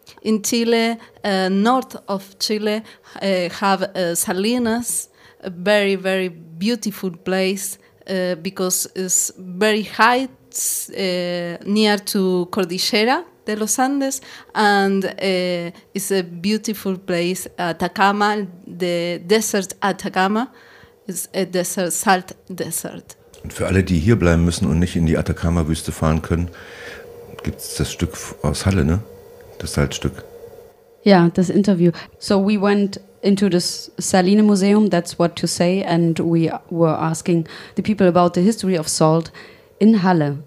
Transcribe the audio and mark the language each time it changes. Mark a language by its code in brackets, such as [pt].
[en] In Chile, north of Chile, have Salinas, a very, very beautiful place, because it's very high, near to Cordillera de los Andes, and it's a beautiful place, Atacama, the desert Atacama, is a desert, salt desert. [de] Und für alle, die hier bleiben müssen und nicht in die Atacama-Wüste fahren können, gibt's das Stück aus Halle, ne? Das Salzstück. Ja, das Interview. [en] So we went into the Saline Museum, that's what to say, and we were asking the people about the history of salt in Halle.